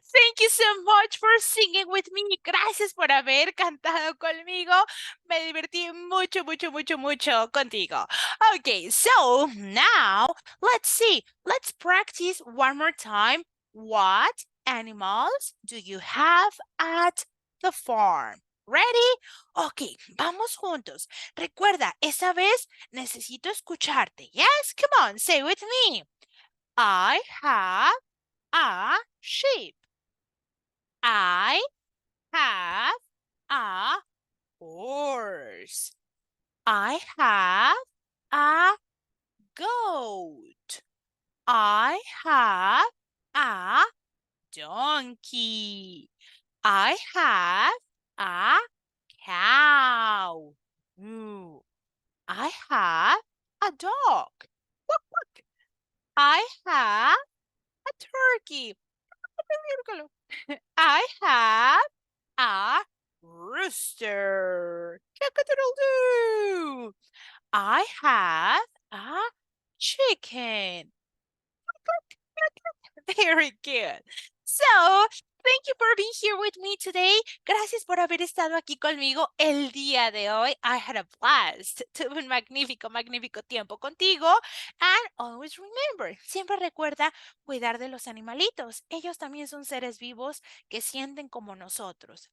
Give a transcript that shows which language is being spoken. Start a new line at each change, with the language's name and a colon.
English: Thank you so much for singing with me.
Spanish: Gracias por haber cantado conmigo. Me divertí mucho, mucho, mucho, mucho contigo.
English: Okay, so now let's see. Let's practice one more time. What animals do you have at the farm? Ready? Ok,
Spanish: vamos juntos. Recuerda, esa vez necesito escucharte.
English: Yes, come on, say with me. I have a sheep. I have a horse. I have a goat. I have a donkey. I have a cow. Ooh. I have a dog. Quack, quack. I have a turkey. I have a rooster. Cock-a-doodle-doo. I have a chicken. Very good. So, thank you for being here with me today.
Spanish: Gracias por haber estado aquí conmigo el día de hoy.
English: I had a blast.
Spanish: Tuve un magnífico, magnífico tiempo contigo.
English: And always remember,
Spanish: siempre recuerda cuidar de los animalitos. Ellos también son seres vivos que sienten como nosotros.